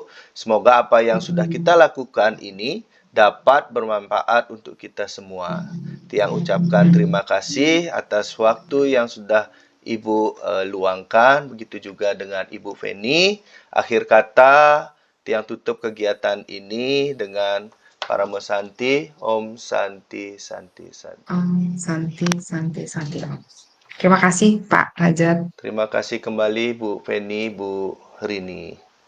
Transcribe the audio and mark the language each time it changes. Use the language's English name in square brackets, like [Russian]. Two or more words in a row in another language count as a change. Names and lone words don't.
[Indonesian] Semoga apa yang sudah kita lakukan ini dapat bermanfaat untuk kita semua. Tiang ucapkan terima kasih atas waktu yang sudah Ibu luangkan, begitu juga dengan Ibu Feni. Akhir kata, Tiang tutup kegiatan ini dengan [Sanskrit] Paramo Santi, Om Santi, Santi, Santi. Om Santi, Santi, Santi. [Indonesian] Terima kasih Pak Rajat. Terima kasih kembali Bu Feni, Bu Rini.